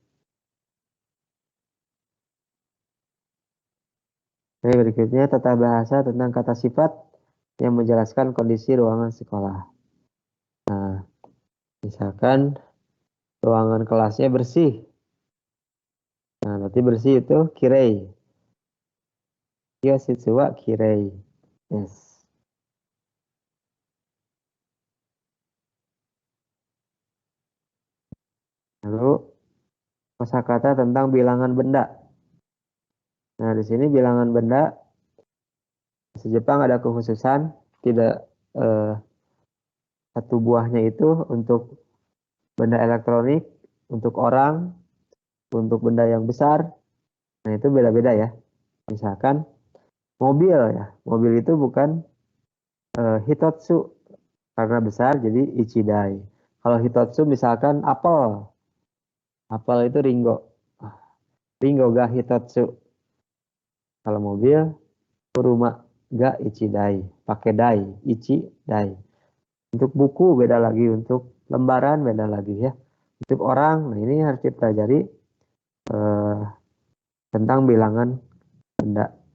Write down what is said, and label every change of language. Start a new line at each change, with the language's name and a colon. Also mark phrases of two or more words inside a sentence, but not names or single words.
Indonesian: Oke, berikutnya tata bahasa tentang kata sifat yang menjelaskan kondisi ruangan sekolah. Nah, misalkan ruangan kelasnya bersih. Nah, berarti bersih itu kirei.
Japanese: 教室はきれい.
Indonesian: Yes. Lalu kosakata tentang bilangan benda. Nah, di sini bilangan benda bahasa Jepang ada kekhususan tidak satu buahnya itu untuk benda elektronik, untuk orang, untuk benda yang besar. Nah, itu beda-beda ya. Misalkan mobil ya. Mobil itu bukan hitotsu karena besar jadi ichidai. Kalau hitotsu misalkan apel. Apel itu ringo.
Japanese: りんごが一つ.
Indonesian: Kalau mobil
Japanese: 車が一台.
Indonesian: Pakai dai, ichidai. Untuk buku beda lagi, untuk lembaran beda lagi ya. Untuk orang, nah ini harus dipelajari tentang bilangan benda.